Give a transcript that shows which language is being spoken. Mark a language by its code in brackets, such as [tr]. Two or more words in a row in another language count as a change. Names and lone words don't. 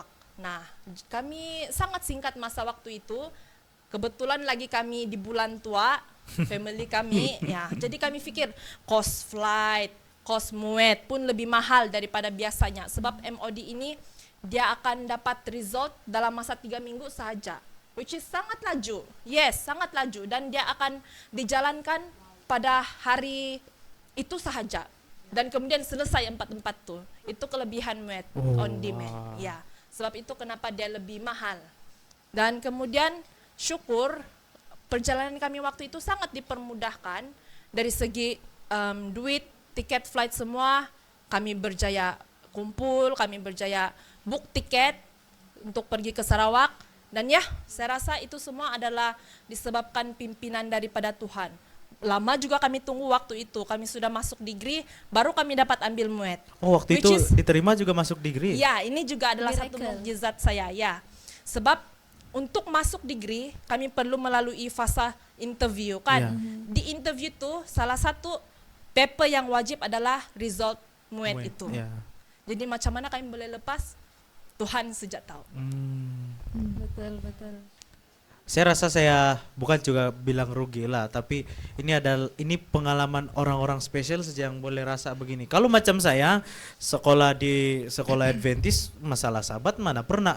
[ms] Nah, kami sangat singkat masa waktu itu. Kebetulan lagi kami di bulan tua, family kami, ya. Jadi kami pikir [en] cost flight, [ms] cost MUET pun lebih mahal daripada biasanya. Sebab MOD ini dia akan dapat result dalam masa 3 minggu sahaja, [en] which is [ms] sangat laju. Yes, sangat laju, dan dia akan dijalankan pada hari itu sahaja. Dan kemudian selesai 4/4 tuh. Itu kelebihan MUET on demand. Ya, sebab itu kenapa dia lebih mahal. Dan kemudian syukur perjalanan kami waktu itu sangat dipermudahkan dari segi duit, tiket flight semua kami berjaya kumpul, kami berjaya book tiket untuk pergi ke Sarawak. Dan ya, saya rasa itu semua adalah disebabkan pimpinan daripada Tuhan. Lama juga kami tunggu waktu itu, kami sudah masuk degree, baru kami dapat ambil muet. Oh, waktu Which itu is- diterima juga masuk degree. Ya, ini juga adalah satu Miracle. mukjizat saya, ya. Sebab untuk masuk degree, kami perlu melalui fase interview, kan. Ya. Di interview tuh, salah satu paper yang wajib adalah result muet Muet, itu. ya. Jadi macam mana kami boleh lepas? Tuhan sejak tahu. Betul, betul. Saya rasa saya bukan juga bilang rugi lah, tapi ini pengalaman orang-orang spesial saja yang boleh rasa begini. Kalau macam saya sekolah di sekolah Adventist, masalah sahabat mana pernah.